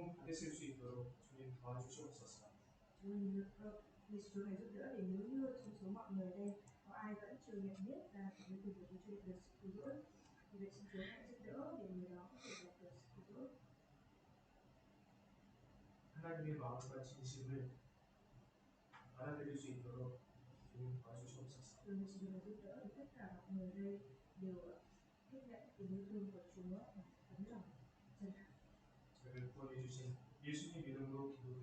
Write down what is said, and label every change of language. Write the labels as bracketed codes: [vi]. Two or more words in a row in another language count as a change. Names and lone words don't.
[ko] 함께 쓸 수 있도록 주님 도와주시옵소서. [vi] Vì Chúa này giúp đỡ để nếu như trong số mọi người đây có ai vẫn chưa nhận biết ra cái từ việc của Chúa được sự cứu rỗi thì vậy xin Chúa hãy giúp đỡ để người đó có thể đạt được sự cứu rỗi. [ko] 하나님의 마음과 진심을 알아들을 수 있도록 주님 도와주시옵소서. [vi] Rồi xin Chúa giúp đỡ để tất cả mọi người đây đều tiếp nhận tình yêu thương của Chúa và tấm lòng chân thành. [ko] 저를 구원해 주신 예수님 이름으로